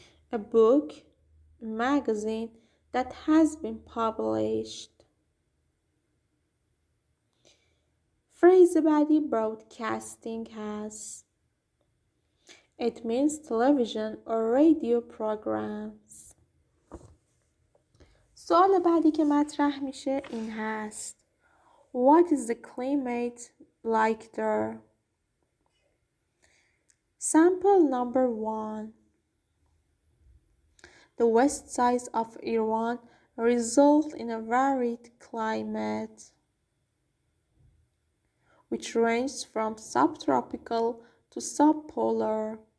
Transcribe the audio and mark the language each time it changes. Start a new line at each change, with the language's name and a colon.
English: A book, a magazine that has been published. Phrase
Persian: بعدی
English: broadcasting has. It means television or radio programs.
Persian: سوال بعدی که مطرح میشه این هست.
English: What is the climate like there? Sample number 1. The west side of Iran results in a varied climate, which ranges from subtropical to subpolar.